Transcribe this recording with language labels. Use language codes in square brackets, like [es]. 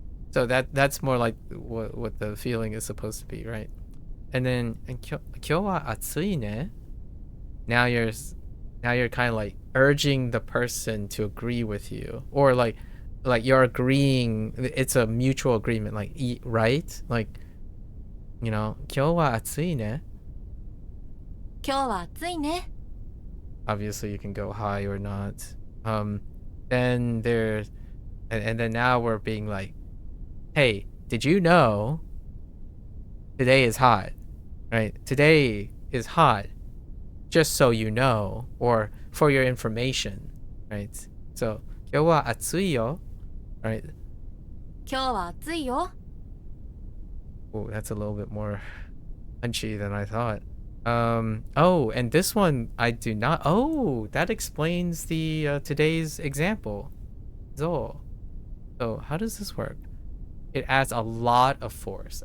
[en] So that's more like what the feeling is supposed to be, right? And then [ja] 今日は暑いね. [en] Now you're kind of like urging the person to agree with you, or like you're agreeing. It's a mutual agreement, like right? [ja] Like, 今日は暑いね. 今日は暑いね。 [en] Obviously, you can go high or not. Then there's, and then now we're being like, hey, did you know today is hot, right? Today is hot, just so you know, or for your information, right? [ja] So, 今日は暑いよ, right? 今日は暑いよ。 [en] Oh, that's a little bit more punchy than I thought. Oh, and this one I do not. Oh, that explains the today's example. So how does this work? It adds a lot of force.